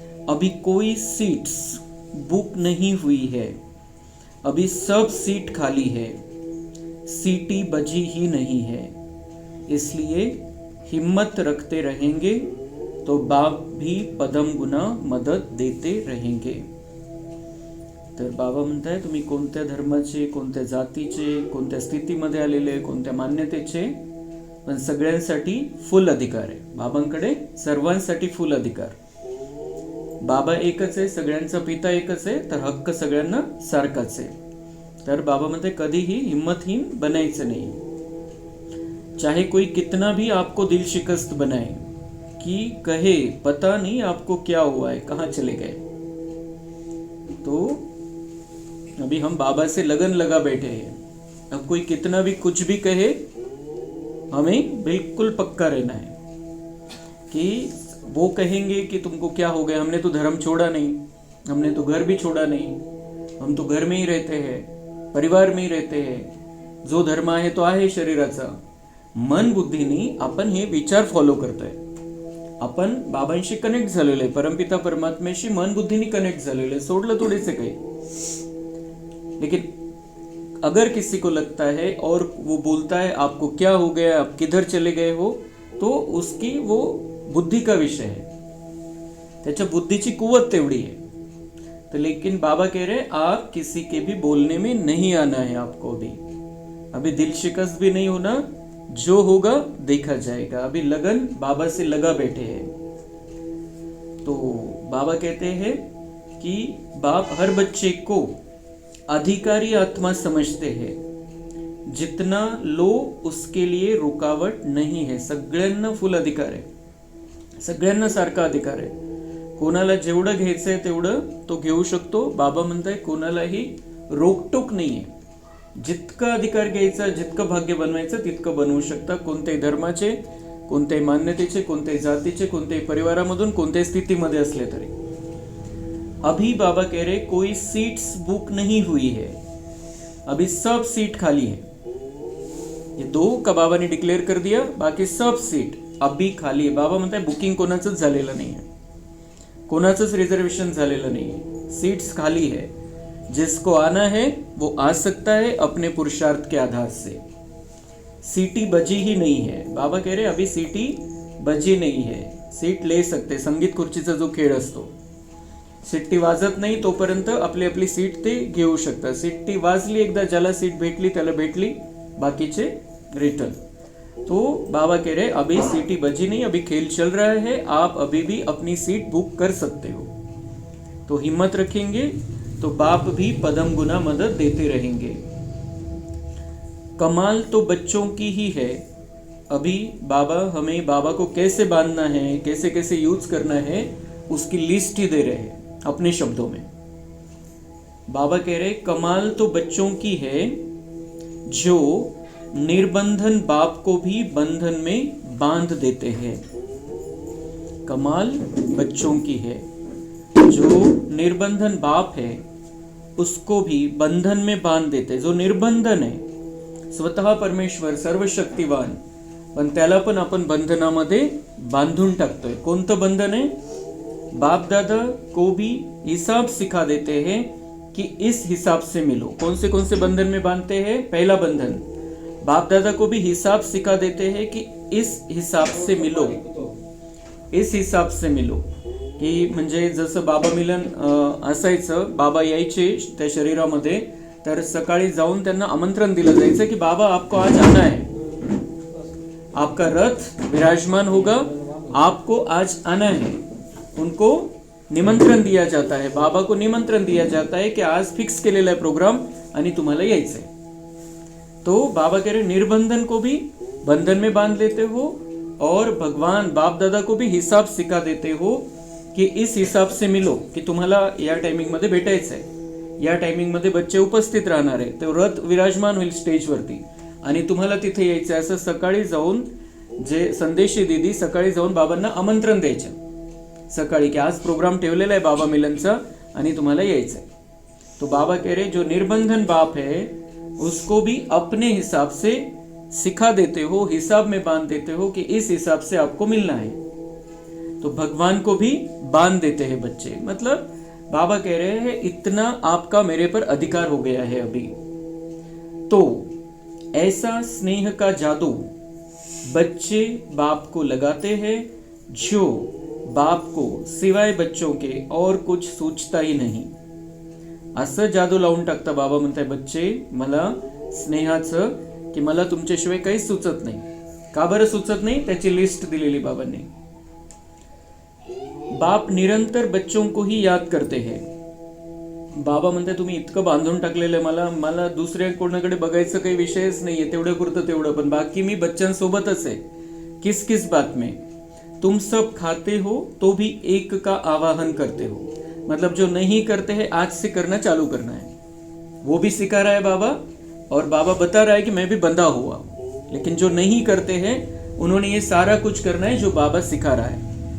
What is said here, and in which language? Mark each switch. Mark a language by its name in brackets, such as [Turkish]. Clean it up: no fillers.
[Hindi] अभी कोई seats book नहीं हुई है। अभी सब सीट खाली है। सीटी बजी ही नहीं है। इसलिए हिम्मत रखते रहेंगे तो बाप भी पदम गुना मदत देते रहेंगे। [Marathi] तर बाबा म्हणताय, तुम्ही कोणत्या धर्माचे, कोणत्या जातीचे, कोणत्या स्थितीमध्ये आलेले, कोणत्या मान्यतेचे, पण सगळ्यांसाठी फुल अधिकार आहे। बाबांकडे सर्वांसाठी फुल अधिकार। बाबा एकच आहे, सगळ्यांचा पिता एकच आहे, तर हक्क सगळ्यांना सारखाच आहे। तर बाबा म्हणते कधीही हिम्मतहीन बनायचं नहीं। [Hindi] चाहे कोई कितना भी आपको दिल शिकस्त बनाए कि कहे पता नहीं आपको क्या हुआ है, कहाँ चले गए, तो अभी हम बाबा से लगन लगा बैठे हैं। अब कोई कितना भी कुछ भी कहे, हमें बिल्कुल पक्का रहना है कि वो कहेंगे कि तुमको क्या हो गया, हमने तो धर्म छोड़ा नहीं, हमने तो घर भी छोड़ा नहीं, हम तो घर में ही रहते हैं, परिवार में ही रहते हैं, [Marathi] जो धर्म आहे तो आहे शरीराचा। मन बुद्धीनी आपण हे विचार फॉलो करतोय। आपण बाबांशी कनेक्ट झालेलो आहे, परमपिता परमात्म्याशी मन बुद्धीनी कनेक्ट झालेलो आहे, सोडलं थोडेसे काही। [Hindi] लेकिन अगर किसी को लगता है और वो बोलता है आपको क्या हो गया, आप किधर चले गए हो, तो उसकी वो बुद्धि का विषय है, [Marathi] त्याच्या बुद्धीची कुवत तेवढी [Hindi] है। तो लेकिन बाबा कह रहे आप किसी के भी बोलने में नहीं आना है आपको। अभी दिल शिकस्त भी नहीं होना, जो होगा देखा जाएगा। अभी लगन बाबा से लगा बैठे हैं। तो बाबा कहते हैं कि बाप हर बच्चे को अधिकारी आत्मा समझते हैं। जितना लो उसके लिए रुकावट नहीं है। [Marathi] सगळ्यांना फुल अधिकार आहे, सगळ्यांना सारखा अधिकार आहे। कोणाला जेवढं घ्यायचंय तेवढं तो घेऊ शकतो। बाबा म्हणताय कोणालाही रोकटोक नाहीये। जितका अधिकार घ्यायचा, जितकं भाग्य बनवायचं तितकं बनवू शकता। कोणत्याही धर्माचे, कोणत्याही मान्यतेचे, कोणत्याही जातीचे, कोणत्याही परिवारामधून, कोणत्याही स्थितीमध्ये असले तरी। [Hindi] अभी बाबा कह रहे कोई सीट्स बुक नहीं हुई है, अभी सब सीट खाली है। ये 2 का बाबा ने डिक्लेअर कर दिया, बाकी सब सीट अभी खाली है। [Marathi] बाबा म्हणताय बुकिंग कोणाचंच झालेलं नाही है, कोणाचंच रिजर्वेशन झालेलं नाही है, सीट्स खाली है। [Hindi] जिसको आना है वो आ सकता है अपने पुरुषार्थ के आधार से। सीटी बजी ही नहीं है। बाबा कह रहे अभी सीटी बजी नहीं है, सीट ले सकते। [Marathi] संगीत खुर्चीचा जो खेळ असतो, सिट्टी वाजत नाही तोपर्यंत आपली आपली सीट ते घेऊ शकतात। सिट्टी वाजली एकदा, ज्याला सीट भेटली त्याला भेटली, बाकीचे रिटर्न। [Hindi] तो बाबा कह रहे अभी सीटी बजी नहीं, अभी खेल चल रहा है, आप अभी भी अपनी सीट बुक कर सकते हो। तो हिम्मत रखेंगे तो बाप भी पदम गुना मदद देते रहेंगे। कमाल तो बच्चों की ही है। अभी बाबा हमें बाबा को कैसे बांधना है, कैसे कैसे यूज करना है, उसकी लिस्ट ही दे रहे हैं अपने शब्दों में। बाबा कह रहे कमाल तो बच्चों की है जो निर्बंधन बाप को भी बंधन में बांध देते हैं। कमाल बच्चों की है जो निर्बंधन बाप है उसको भी बंधन में बांध देते। जो निर्बंधन है, स्वतः परमेश्वर सर्वशक्तिवान, [Marathi] पण त्याला पण आपण बंधनामध्ये बांधून टाकतोय. कोणतं बंधन आहे? [Hindi] बाप दादा को भी हिसाब सिखा देते हैं कि इस हिसाब से मिलो. कौन से बंधन में बांधते हैं? पहला बंधन, बाप दादा को भी हिसाब सिखा देते हैं कि इस हिसाब से मिलो. इस हिसाब से मिलो [Marathi] की म्हणजे जसं बाबा मिलन असायचं, बाबा यायचे त्या शरीरामध्ये, तर सकाळी जाऊन त्यांना आमंत्रण दिलं जायचं की [Hindi] बाबा आपको आज आना है, [Marathi] आपका रथ विराजमान होगा, आपको आज आना है. [Hindi] उनको निमंत्रण दिया जाता है, बाबा को निमंत्रण दिया जाता है कि [Marathi] आज फिक्स केलेला आहे प्रोग्राम आणि तुम्हाला यायचंय. [Hindi] तो बाबा कह रहे निर्बंधन को भी बंधन में बांध लेते हो और भगवान बाप दादा को भी हिसाब सिखा देते हो कि इस हिसाब से मिलो, [Marathi] की तुम्हाला या टायमिंग मध्ये भेटायचंय, या टायमिंग मध्ये बच्चे उपस्थित राहणार आहे, तो रथ विराजमान होईल स्टेजवरती आणि तुम्हाला तिथे यायचं. असं सकाळी जाऊन जे संदेशी दीदी सकाळी जाऊन बाबांना आमंत्रण द्यायचं सकाळी की आज प्रोग्राम ठेवलेला आहे बाबा मिलनचा आणि तुम्हाला यायचंय. [Hindi] तो बाबा कह रहे जो निर्बंधन बाप है उसको भी अपने हिसाब से सिखा देते हो, हिसाब में बांध देते हो कि इस हिसाब से आपको मिलना है. तो भगवान को भी बांध देते हैं बच्चे. मतलब बाबा कह रहे हैं इतना आपका मेरे पर अधिकार हो गया है अभी. तो ऐसा स्नेह का जादू बच्चे बाप को लगाते हैं जो बाप को सिवाय बच्चों के और कुछ सूझता ही नहीं. [Marathi] असं जादू लावून टाकता बाबा म्हणताय बच्चे मला स्नेहाचं, की मला तुमच्याशिवाय काहीच सुचत नाही. का बरं सुचत नाही? त्याची लिस्ट दिलेली बाबांनी. [Hindi] बाप निरंतर बच्चों को ही याद करते हैं. [Marathi] बाबा म्हणताय तुम्ही इतकं बांधून टाकलेलं आहे, मला दुसऱ्या कोणाकडे बघायचं काही विषयच नाहीये, तेवढं पुरतं तेवढं, पण बाकी मी बच्चांसोबतच आहे. [Hindi] किस बात में? तुम सब खाते हो तो भी एक का आवाहन करते हो. मतलब जो नहीं करते हैं आज से करना चालू करना है, वो भी सिखा रहा है बाबा, और बाबा बता रहा है कि मैं भी बंधा हुआ. लेकिन जो नहीं करते हैं उन्होंने ये सारा कुछ करना है जो बाबा सिखा रहा है.